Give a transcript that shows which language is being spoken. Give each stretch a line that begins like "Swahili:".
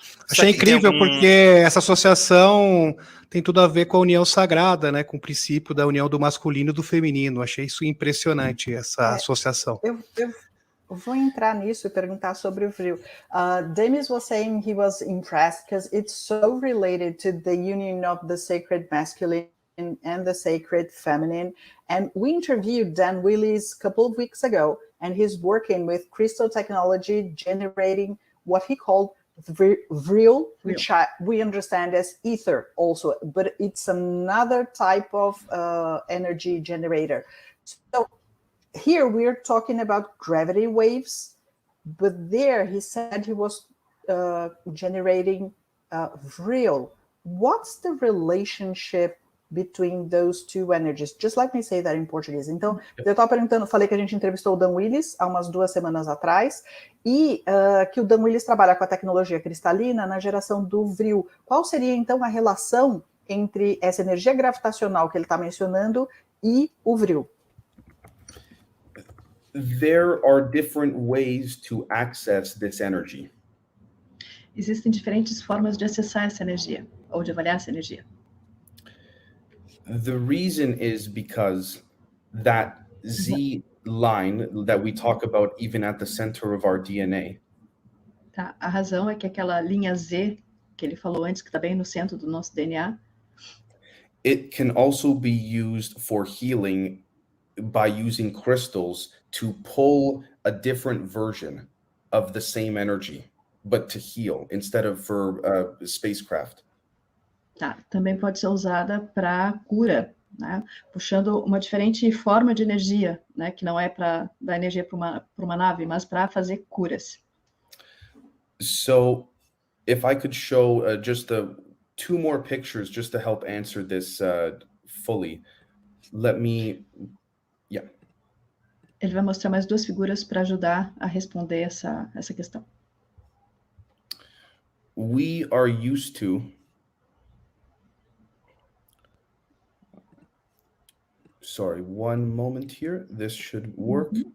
Portuguese: Achei incrível porque essa associação tem tudo a ver com a união sagrada, né? Com o princípio da união do masculino e do feminino. Achei isso impressionante, essa associação. Vou entrar nisso e perguntar sobre o vril.
English: Demis was saying he was impressed because it's so related to the union of the sacred masculine and the sacred feminine. And we interviewed Dan Willis a couple of weeks ago, and he's working with crystal technology, generating what he called vril, which we understand as ether also, but it's another type of energy generator. So here we're talking about gravity waves, but there he said he was generating vril. What's the relationship between those two energies? Just let me say that in Portuguese.
Portuguese: Então, eu estava perguntando, falei que a gente entrevistou o Dan Willis há umas 2 semanas atrás, e que o Dan Willis trabalha com a tecnologia cristalina na geração do vril. Qual seria, então, a relação entre essa energia gravitacional que ele está mencionando e o vril?
English: There are different ways to access this energy.
Portuguese: Existem diferentes formas de acessar essa energia, ou de avaliar essa energia.
English: The reason is because that Z line that we talk about even at the center of our DNA.
Portuguese: Tá? A razão é que aquela linha Z que ele falou antes, que está bem no centro do nosso DNA,
English: it can also be used for healing by using crystals to pull a different version of the same energy, but to heal instead of for spacecraft.
Portuguese: tá? Também pode ser usada para cura, né? Puxando uma diferente forma de energia, né? Que não é para dar energia para uma nave, mas para fazer curas.
English: So if I could show just 2 more pictures just to help answer this fully. Let me, yeah.
Portuguese: Ele vai mostrar mais 2 figuras para ajudar a responder essa questão.
English: We are used to sorry, one moment here. This should work.